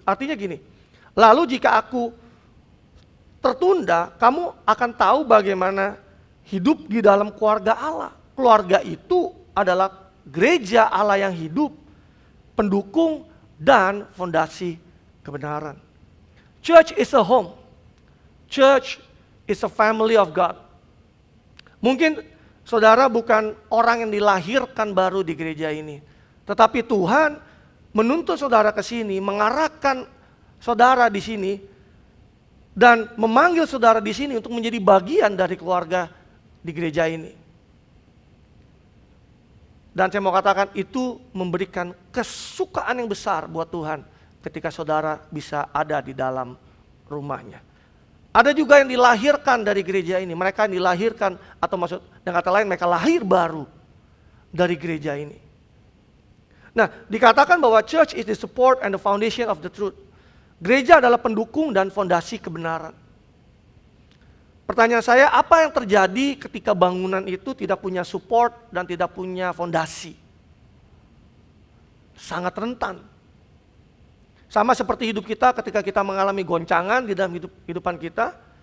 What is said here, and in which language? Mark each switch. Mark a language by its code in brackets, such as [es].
[id] Artinya gini, lalu jika aku tertunda, kamu akan tahu bagaimana hidup di dalam keluarga Allah. Keluarga itu adalah gereja Allah yang hidup, pendukung dan fondasi kebenaran. [en] Church is a home. Church is a family of God. [id] Mungkin saudara bukan orang yang dilahirkan baru di gereja ini, tetapi Tuhan menuntut saudara ke sini, mengarahkan saudara di sini, dan memanggil saudara di sini untuk menjadi bagian dari keluarga di gereja ini. Dan saya mau katakan itu memberikan kesukaan yang besar buat Tuhan ketika saudara bisa ada di dalam rumahnya. Ada juga yang dilahirkan dari gereja ini, mereka yang dilahirkan, atau maksud dengan kata lain mereka lahir baru dari gereja ini. Nah, dikatakan bahwa [en] church is the support and the foundation of the truth. [id] Gereja adalah pendukung dan fondasi kebenaran. Pertanyaan saya, apa yang terjadi ketika bangunan itu tidak punya support dan tidak punya fondasi? Sangat rentan. Sama seperti hidup kita ketika kita mengalami goncangan di dalam kehidupan kita.